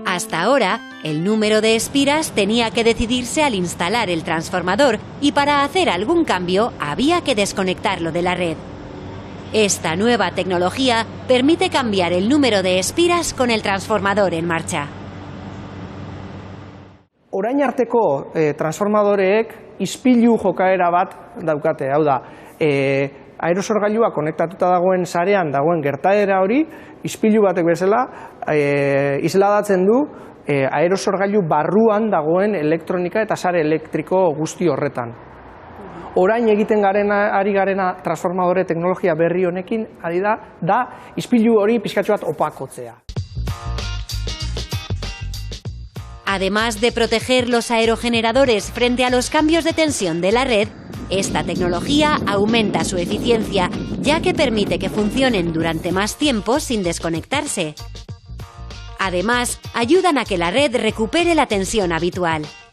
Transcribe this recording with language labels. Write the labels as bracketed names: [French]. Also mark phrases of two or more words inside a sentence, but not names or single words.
[Spanish] Hasta ahora, El número de espiras tenía que decidirse al instalar el transformador y para hacer algún cambio había que desconectarlo de la red. Esta nueva tecnología permite cambiar el número de espiras con el transformador en marcha. [Basque] Orain arteko transformadoreek ispilu jokaera bat daukate, hau da, aerosorgailua konektatuta dagoen sarean dagoen gertaera hori, ispilu batek bezala isladatzen du aerosorgailu barruan dagoen elektronika eta sare elektriko guzti horretan. Orain egiten ari garena transformadore teknologia berri honekin ari da ispilu hori pixkatxo bat opakotzea. [Spanish] Además de proteger los aerogeneradores frente a los cambios de tensión de la red, esta tecnología aumenta su eficiencia, ya que permite que funcionen durante más tiempo sin desconectarse. Además, ayudan a que la red recupere la tensión habitual.